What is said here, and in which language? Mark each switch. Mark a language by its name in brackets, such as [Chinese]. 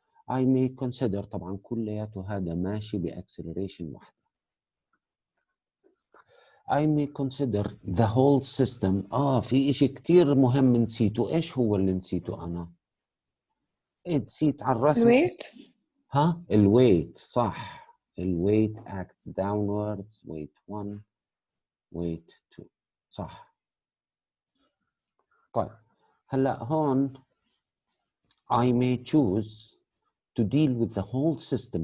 [English] I may consider [Arabic] طبعا كلياته هذا ماشي بأكسلريشن واحدة. [English] I may consider the whole system. [Arabic] في إشي كتير مهم نسيته. إيش هو اللي نسيته أنا؟ نسيت على الرسم. الويت. الويت صح. [English] الويت acts downwards. weight 1 weight 2 صح. [Arabic] طيب هلا هون [English] I may choose to deal with the whole system.